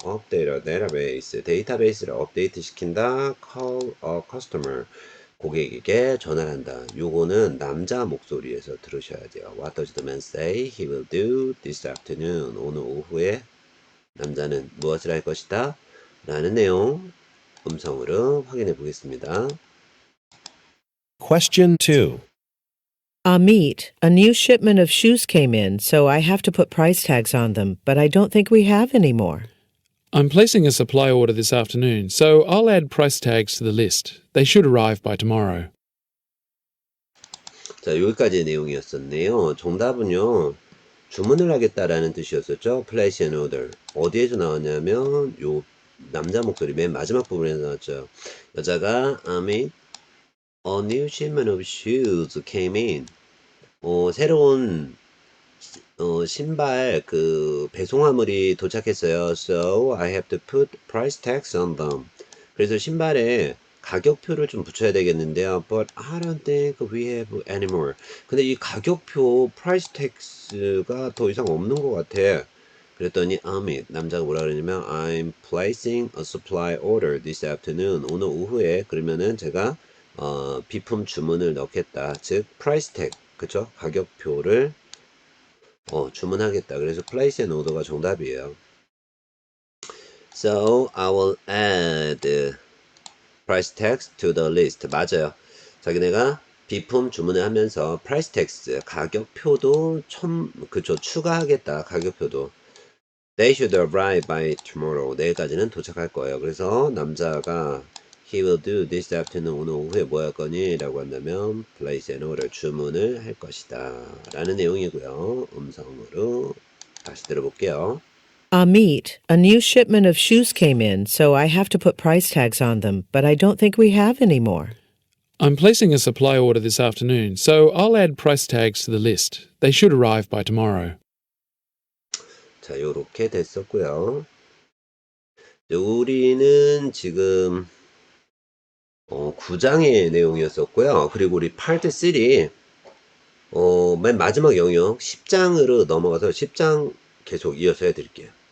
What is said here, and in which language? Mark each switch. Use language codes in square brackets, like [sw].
[en] Update a database, [ko] 데이터베이스를 업데이트 시킨다. [en] Call a customer, [ko] 고객에게 전화를 한다. 요거는 남자 목소리에서 들으셔야 돼요. [en] What does the man say he will do this afternoon? [ko] 오늘 오후에 남자는 무엇을 할 것이다? 라는 내용 음성으로 확인해 보겠습니다. [en] Question 2. Amit, a new shipment of shoes came in, so I have to put price tags on them, but I don't think we have any more. I'm placing a supply order this afternoon, so I'll add price tags to the list. They should arrive by tomorrow. [ko] 자, 여기까지의 내용이었었네요. 정답은요, 주문을 하겠다라는 뜻이었었죠. [en] Place an order. [ko] 어디에서 나왔냐면, 요 남자 목소리 맨 마지막 부분에서 나왔죠. [en] 여자가, Amit, a new shipment of shoes came in. [ko] 새로운 신발 배송화물이 도착했어요. [en] So I have to put price tags on them. [ko] 그래서 신발에 가격표를 좀 붙여야 되겠는데요. [en] But I don't think we have any more. [ko] 근데 이 가격표 [en] price tags [ko] 가 더 이상 없는 것 같아. 그랬더니 Amit, 남자가 뭐라 그러냐면 [en] I'm placing a supply order this afternoon. [ko] 오늘 오후에 그러면은 제가 비품 주문을 넣겠다. 즉 price tag, 그쵸? 가격표를 주문하겠다. 그래서 [en] place an order [ko] 가 정답이에요. [en] So I will add price tags to the list. [ko] 맞아요. 자기네가 비품 주문을 하면서 [en] price tags, [ko] 가격표도 추가하겠다. 가격표도. [en] They should arrive by tomorrow. [ko] 내일까지는 도착할 거예요. 그래서 남자가 [en] He will do this afternoon. [ko] 오늘 오후에 뭐 할 거니? 라고 한다면 [en] place an order, [ko] 주문을 할 것이다 라는 내용이고요. 음성으로 다시 들어볼게요. [en] Amit, a new shipment of shoes came in, so I have to put price tags on them, but I don't think we have any more. I'm placing a supply order this afternoon, so I'll add price tags to the list. They should arrive by tomorrow. [ko] 자, 요렇게 됐었고요. 우리는 지금 9장의 내용이었었고요. 그리고 우리 파트 3 맨 마지막 영역 10장으로 넘어가서 10장 계속 이어서 해드릴게요.